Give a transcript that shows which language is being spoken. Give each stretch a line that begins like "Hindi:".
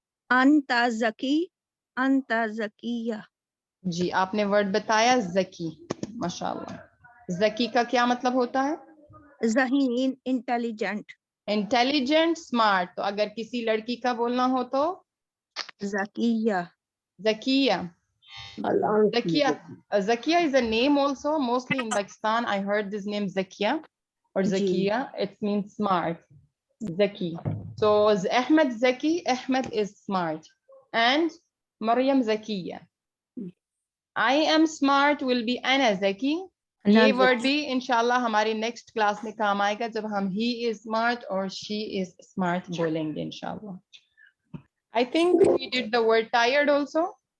Arabic: अंता जकी अंता जकिया.
Hindi: जी, आपने वर्ड बताया जकी. माशाल्लाह. जकी का क्या मतलब होता है? ज़हीन इंटेलिजेंट. Intelligent, smart. तो अगर किसी लड़की का बोलना हो तो Zakia. Zakia. Zakia.
English: Zakia is a name also, mostly in Pakistan. I heard this name Zakia or Zakia. It means smart. Zaki. So Ahmed Zaki, Ahmed is smart. And Maryam Zakiya. I am smart will be Ana Zaki.
Hindi: ये word भी इंशाल्लाह हमारी next class में काम आएगा जब हम
English: he is smart or she is smart
Hindi: बोलेंगे इंशाल्लाह.
English: I think we did the word tired also.